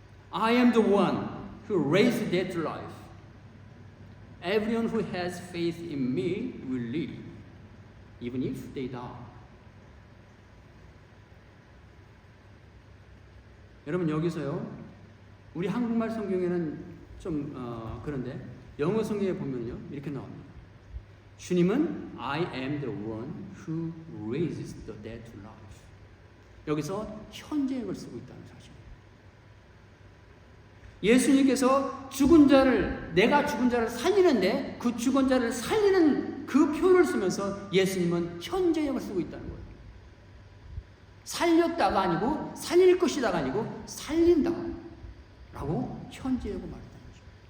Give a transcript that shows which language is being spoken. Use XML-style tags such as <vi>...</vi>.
<en>I am the one who raised the dead to life. Everyone who has faith in me will live, even if they die.</en> <ko>여러분 여기서요, 우리 한국말 성경에는 좀 그런데 영어 성경에 보면요 이렇게 나옵니다. 주님은</ko> <en>I am the one who raises the dead to life.</en> <ko>여기서 현재형을 쓰고 있다는 사실입니다. 예수님께서 죽은 자를, 내가 죽은 자를 살리는데 그 죽은 자를 살리는 그 표현을 쓰면서 예수님은 현재형을 쓰고 있다는 거예요. 살렸다가 아니고 살릴 것이다가 아니고 살린다 라고 현재형을 말했다는 거죠.</ko>